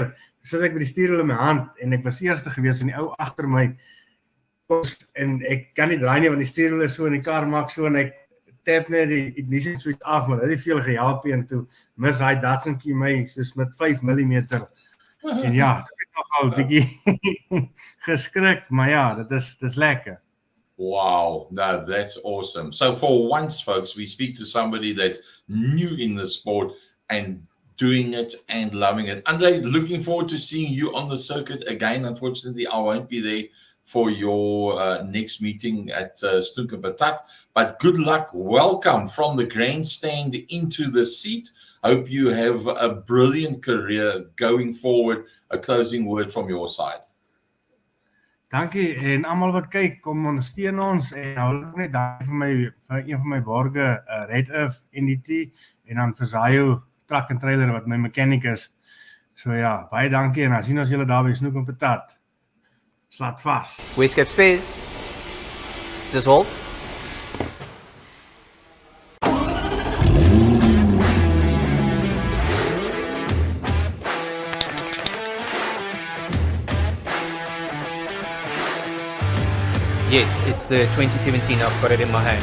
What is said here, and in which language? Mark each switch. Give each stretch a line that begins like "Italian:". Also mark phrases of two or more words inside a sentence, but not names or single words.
Afrikaans: Toe sit ek by die stuurwiel in my hand en ek was eerste gewees en die ou agter my en ek kan nie draai nie want die stuurwiel is so en die kar maak so en ek tap net die ignition switch af, maar dit het veel gehelp en toe mis hy Datsuntjie my soos met 5 mm. En ja, dit het nogal 'n bietjie geskrik, maar ja, dit is lekker.
English: Wow, no, that's awesome. So for once, folks, we speak to somebody that's new in the sport and doing it and loving it. Andre, looking forward to seeing you on the circuit again. Unfortunately, I won't be there for your next meeting at Snooker Patat. But good luck. Welcome from the grandstand into the seat. Hope you have a brilliant career going forward. A closing word from your side.
Afrikaans: Dankie en almal wat kyk, kom ondersteun ons en hou net dankie vir een van my borge, Red Earth NDT en dan vir Zayo truck and trailer wat my mechanic is. So ja, baie dankie en dan sien ons julle daar by Snoek en Patat. Slaat vas.
English: Wastecape Space. Just hold. Yes, it's the 2017. I've got it in my hand.